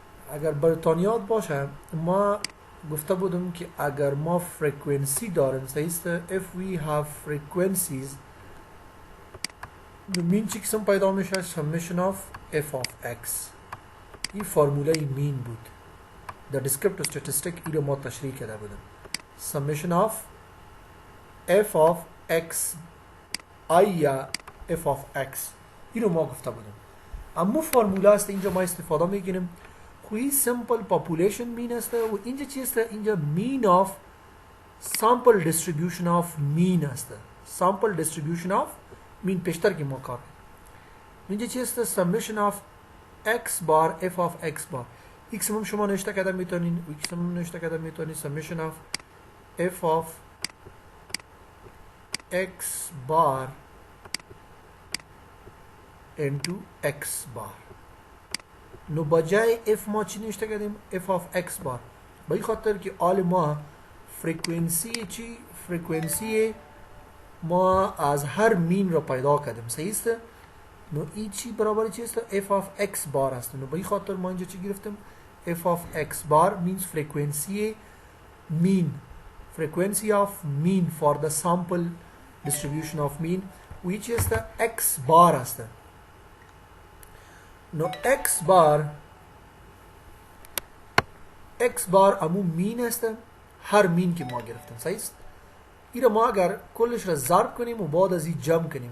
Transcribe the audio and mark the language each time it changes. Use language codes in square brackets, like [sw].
[fa] اگر براتون یاد باشه ما گفته بودم که اگر ما frequency داریم، صحیح است؟ [en] if we have frequencies [fa] مین چی قسم پیدا میشه؟ [en] summation of f of x. [fa] این فرموله مین بود. [en] the descriptive statistic [fa] ای رو ما تشریح کرده بودم. summation of f of x i یا f of x ای رو ما گفته بودم. اما فرموله است اینجا ما استفاده میکنیم. خوی simple population mean است و اینجا چی است؟ اینجا [en] mean of sample distribution of mean [fa] است. sample distribution of mean پیشتر که ما کار اینجا چی است؟ [en] summation of x bar [fa] f of x bar. x هم شما نوشته کرده میتونین و x هم نوشته کرده میتونین [en] summation of f of x bar [fa] into x bar. نو بجای f ما چی نوشته کردیم؟ f of x bar. به این خاطر که آل ما فرکانسی چی؟ فرکانسی ما از هر مین را پیدا کردیم. صحیح است؟ نو ای چی برابر چی است؟ f of x bar است. نو به این خاطر ما اینجا چی گرفتیم؟ [en] f of x bar means frequency mean, frequency of mean for the sample distribution of mean which is the x bar است. [fa] نو x bar امو mean است، هر mean که ما گرفتیم. صحیح است؟ این را ما اگر کلش را ضرب کنیم و بعد از این جمع کنیم.